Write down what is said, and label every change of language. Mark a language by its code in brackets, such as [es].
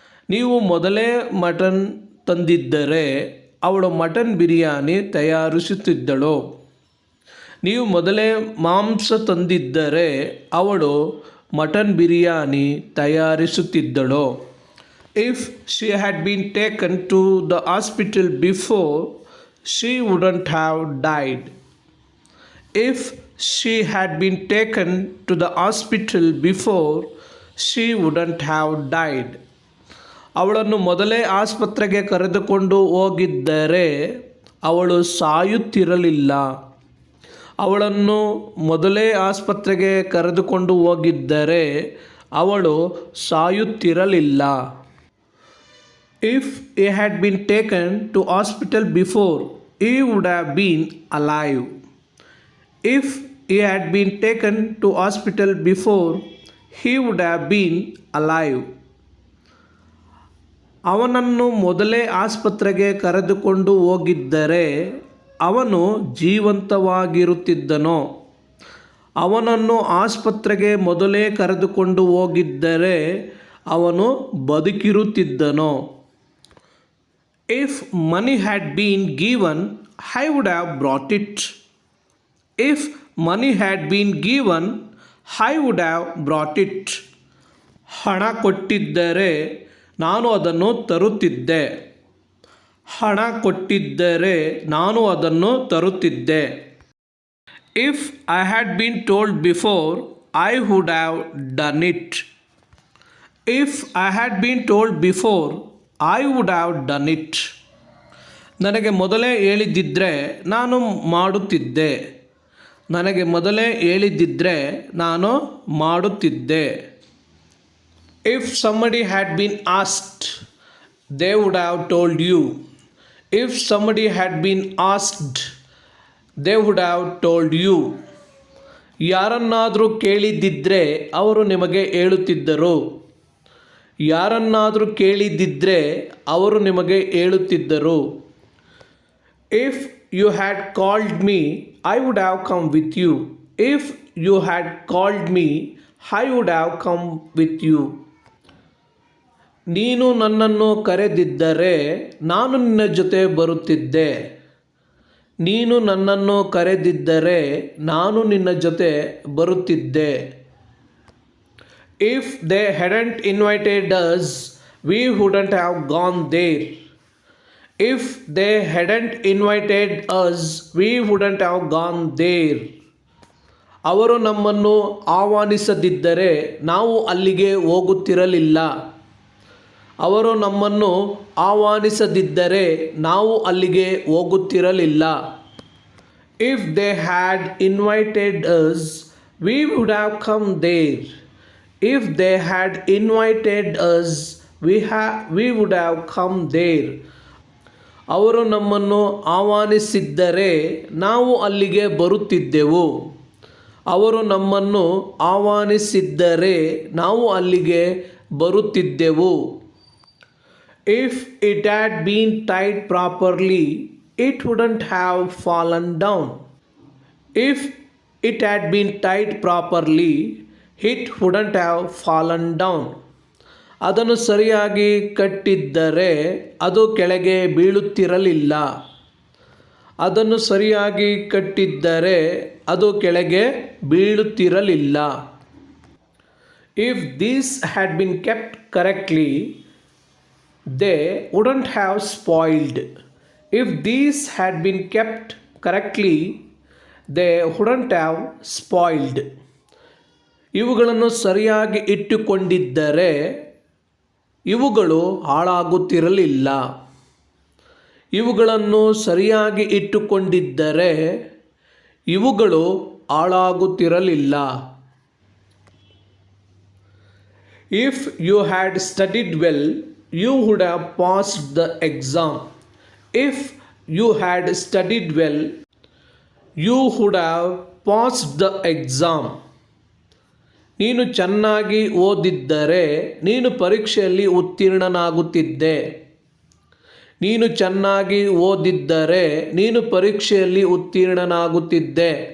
[kn] ನೀವು ಮೊದಲೇ ಮಟನ್ ತಂದಿದ್ದರೆ ಅವಳು ಮಟನ್ ಬಿರಿಯಾನಿ ತಯಾರಿಸುತ್ತಿದ್ದಳು. ನೀವು ಮೊದಲೇ ಮಾಂಸ ತಂದಿದ್ದರೆ ಅವಳು mutton biryani ತಯಾರಿಸುತ್ತಿದ್ದಳು. [en] If she had been taken to the hospital before, she wouldn't have died. If she had been taken to the hospital before, she wouldn't have died. [kn] ಅವಳನ್ನು ಮೊದಲೇ ಆಸ್ಪತ್ರೆಗೆ ಕರೆದುಕೊಂಡು ಹೋಗಿದ್ದರೆ ಅವಳು ಸಾಯುತ್ತಿರಲಿಲ್ಲ. ಅವಳನ್ನು ಮೊದಲೇ ಆಸ್ಪತ್ರೆಗೆ ಕರೆದುಕೊಂಡು ಹೋಗಿದ್ದರೆ ಅವಳು ಸಾಯುತ್ತಿರಲಿಲ್ಲ. [en] If he had been taken to hospital before, he would have been alive. If he had been taken to hospital before, he would have been alive. [kn] ಅವನನ್ನು ಮೊದಲೇ ಆಸ್ಪತ್ರೆಗೆ ಕರೆದುಕೊಂಡು ಹೋಗಿದ್ದರೆ ಅವನು ಜೀವಂತವಾಗಿರುತ್ತಿದ್ದನೋ. ಅವನನ್ನು ಆಸ್ಪತ್ರೆಗೆ ಮೊದಲೇ ಕರೆದುಕೊಂಡು ಹೋಗಿದ್ದರೆ ಅವನು ಬದುಕಿರುತ್ತಿದ್ದನೋ. [en] If money had been given, I would have brought it. If money had been given, I would have brought it. [kn] ಹಣ ಕೊಟ್ಟಿದ್ದರೆ ನಾನು ಅದನ್ನು ತರುತ್ತಿದ್ದೆ. ಹಣ ಕೊಟ್ಟಿದ್ದರೆ ನಾನು ಅದನ್ನು ತರುತ್ತಿದ್ದೆ. [en] If I had been told before, I would have done it. If I had been told before, I would have done it. [kn] ನನಗೆ ಮೊದಲೇ ಹೇಳಿದ್ದಿದ್ರೆ ನಾನು ಮಾಡುತ್ತಿದ್ದೆ. ನನಗೆ ಮೊದಲೇ ಹೇಳಿದ್ದಿದ್ರೆ ನಾನು ಮಾಡುತ್ತಿದ್ದೆ. [en] If somebody had been asked, they would have told you. If somebody had been asked, they would have told you. [kn] ಯಾರನ್ನಾದರೂ ಕೇಳಿದ್ದಿದ್ರೆ ಅವರು ನಿಮಗೆ ಹೇಳುತ್ತಿದ್ದರು. ಯಾರನ್ನಾದರೂ ಕೇಳಿದ್ದಿದ್ರೆ ಅವರು ನಿಮಗೆ ಹೇಳುತ್ತಿದ್ದರು. [en] If you had called me, I would have come with you. If you had called me, I would have come with you. [kn] ನೀನು ನನ್ನನ್ನು ಕರೆದಿದ್ದರೆ ನಾನು ನಿನ್ನ ಜೊತೆ ಬರುತ್ತಿದ್ದೆ. ನೀನು ನನ್ನನ್ನು ಕರೆದಿದ್ದರೆ ನಾನು ನಿನ್ನ ಜೊತೆ ಬರುತ್ತಿದ್ದೆ. [en] If they hadn't invited us, we wouldn't have gone there. If they hadn't invited us, we wouldn't have gone there. [kn] ಅವರು ನಮ್ಮನ್ನು ಆಹ್ವಾನಿಸದಿದ್ದರೆ ನಾವು ಅಲ್ಲಿಗೆ ಹೋಗುತ್ತಿರಲಿಲ್ಲ. ಅವರು ನಮ್ಮನ್ನು ಆಹ್ವಾನಿಸದಿದ್ದರೆ ನಾವು ಅಲ್ಲಿಗೆ ಹೋಗುತ್ತಿರಲಿಲ್ಲ. [en] If they had invited us, we would have come there. If they had invited us, we would have come there. [kn] ಅವರು ನಮ್ಮನ್ನು ಆಹ್ವಾನಿಸಿದ್ದರೆ ನಾವು ಅಲ್ಲಿಗೆ ಬರುತ್ತಿದ್ದೆವು. ಅವರು ನಮ್ಮನ್ನು ಆಹ್ವಾನಿಸಿದ್ದರೆ ನಾವು ಅಲ್ಲಿಗೆ ಬರುತ್ತಿದ್ದೆವು. [en] If it had been tied properly, it wouldn't have fallen down. If it had been tied properly, it wouldn't have fallen down. [kn] ಅದನ್ನು ಸರಿಯಾಗಿ ಕಟ್ಟಿದ್ದರೆ ಅದು ಕೆಳಗೆ ಬೀಳುತ್ತಿರಲಿಲ್ಲ. ಅದನ್ನು ಸರಿಯಾಗಿ ಕಟ್ಟಿದ್ದರೆ ಅದು ಕೆಳಗೆ ಬೀಳುತ್ತಿರಲಿಲ್ಲ. [en] If these had been kept correctly, they wouldn't have spoiled. If these had been kept correctly, they wouldn't have spoiled. [kn] ಇವುಗಳನ್ನು ಸರಿಯಾಗಿ ಇಟ್ಟುಕೊಂಡಿದ್ದರೆ ಇವುಗಳು ಹಾಳಾಗುತ್ತಿರಲಿಲ್ಲ. ಇವುಗಳನ್ನು ಸರಿಯಾಗಿ ಇಟ್ಟುಕೊಂಡಿದ್ದರೆ ಇವುಗಳು ಹಾಳಾಗುತ್ತಿರಲಿಲ್ಲ. [en] If you had studied well, you would have passed the exam. If you had studied well, you would have passed the exam. [kn] ನೀನು ಚೆನ್ನಾಗಿ ಓದಿದ್ದರೆ ನೀನು ಪರೀಕ್ಷೆಯಲ್ಲಿ ಉತ್ತೀರ್ಣನಾಗುತ್ತಿದ್ದೆ. ನೀನು ಚೆನ್ನಾಗಿ ಓದಿದ್ದರೆ ನೀನು ಪರೀಕ್ಷೆಯಲ್ಲಿ ಉತ್ತೀರ್ಣನಾಗುತ್ತಿದ್ದೆ.